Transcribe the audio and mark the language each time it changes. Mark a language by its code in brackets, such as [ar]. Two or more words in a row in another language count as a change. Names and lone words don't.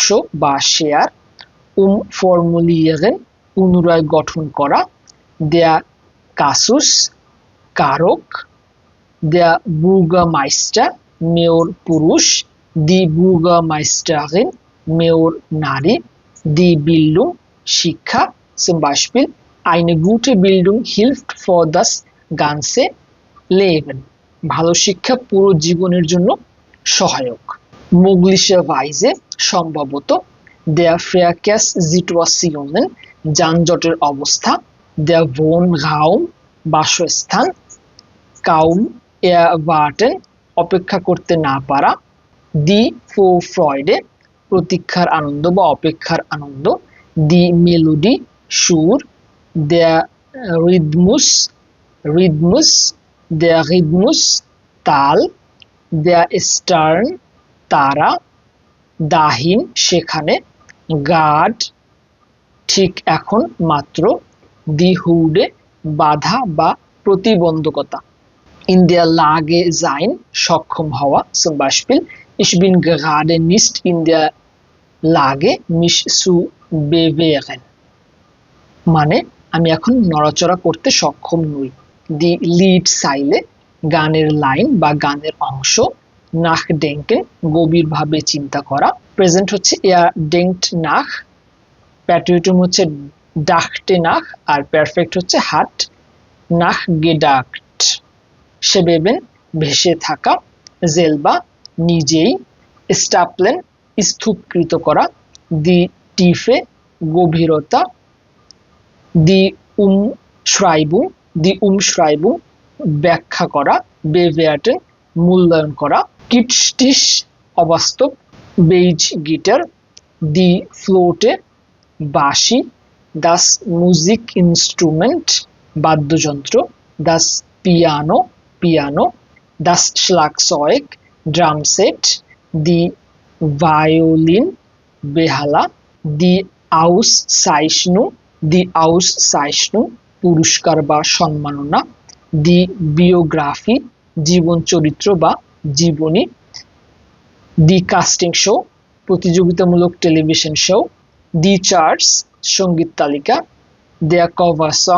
[bn] বা শেয়ার, ফর্মুলিয়েরেন পুনরায় গঠন করা, [de] der Kasus [bn] কারক, [de] der Bürgermeister [bn] মেয়র পুরুষ, [de] die Bürgermeisterin [bn] মেয়র নারী, [de] die Bildung [bn] শিক্ষা, [de] zum Beispiel eine gute Bildung hilft für das ganze Leben, [bn] ভালো শিক্ষা পুরো জীবনের জন্য সহায়ক। möglicherweise সম্ভবত, [de] der Verkehrssituationen [bn] যানজটের অবস্থা, [de] der Wohnraum [bn] বাসস্থান, [de] kaum erwarten [bn] অপেক্ষা করতে না পারা, [de] die Vorfreude [bn] প্রতীক্ষার আনন্দ বা অপেক্ষার আনন্দ, [de] die Melodie সুর, der Rhythmus der Rhythmus তাল, der Stern তারা, dahin সেখানে, গার্ড [bn] ঠিক এখন মাত্র, [de] die Hürde [bn] বাধা বা প্রতিবন্ধকতা, [de] in der Lage sein সক্ষম হওয়া, zum Beispiel ich bin gerade nicht in der Lage mich zu bewegen, [bn] মানে আমি এখন নড়াচড়া করতে সক্ষম নই। [de] die Liedzeile [bn] গানের লাইন বা গানের অংশ, nachdenken গভীরভাবে চিন্তা করা, প্রেজেন্ট হচ্ছে [de] er denkt nach, [bn] প্যাট্রিয়টম হচ্ছে [de] dachte nach [bn] আর পারফেক্ট হচ্ছে [de] hat nachgedacht, [bn] schweben ভেসে থাকা, selber নিজেই, stapeln স্তূপকৃত করা, [de] die Tiefe [bn] গভীরতা, দি umschreibung ব্যাখ্যা করা, bewerten মূল্যায়ন করা, কিটস্টিস অবাস্তব, বেইজ গিটার, [de] die Flöte [bn] বাঁশি, [de] das Musikinstrument বাদ্যযন্ত্র, das Piano পিয়ানো, das Schlagzeug [en] drum set, [de] die Violine বেহালা, দি [bn] Auszeichnung পুরস্কার বা সম্মাননা, [de] die Biografie [bn] জীবন চরিত্র বা জীবনী, [de] die Castingshow [bn] প্রতিযোগিতামূলক টেলিভিশন শো, [de] die Charts [bn] সঙ্গীত তালিকা, [de] der Coversong